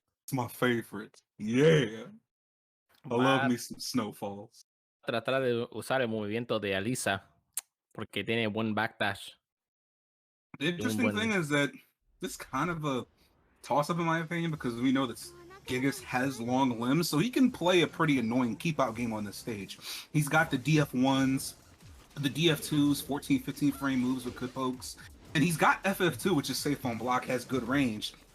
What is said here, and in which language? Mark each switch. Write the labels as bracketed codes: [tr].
[en] It's my favorite. Yeah, I love me some snowfalls. [es] tratar de usar el movimiento de Aliza porque tiene buen backdash. [en] The interesting thing is that this is kind of a toss-up in my opinion because we know that Gigas has long limbs, so he can play a pretty annoying keep-out game on this stage. He's got the DF1s, the DF2s, 14, 15 frame moves with good pokes, and he's got FF2, which is safe on block, has good range.